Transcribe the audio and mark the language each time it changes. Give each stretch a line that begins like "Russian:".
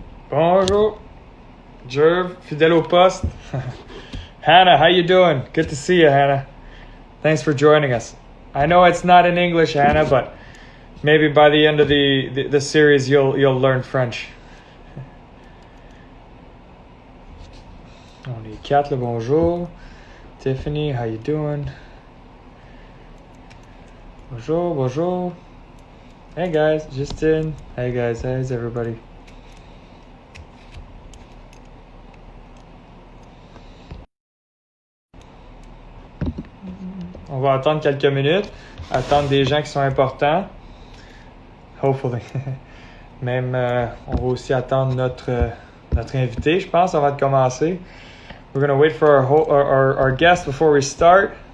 French: Bonjour, Jerv, fidèle au poste.
English: Hannah, how you doing? Good to see you, Hannah. Thanks for joining us. I know it's not in English, Hannah, but maybe by the end of the series you'll learn French.
French: On est quatre, le bonjour.
English: Tiffany, how you doing?
French: Bonjour, bonjour.
English: Hey guys, Justin. Hey guys, how's everybody?
French: On va attendre quelques minutes, attendre des gens qui sont importants. Hopefully. Même, on va aussi attendre notre invité, je pense, avant de commencer.
English: We're going to wait for our guest before we start.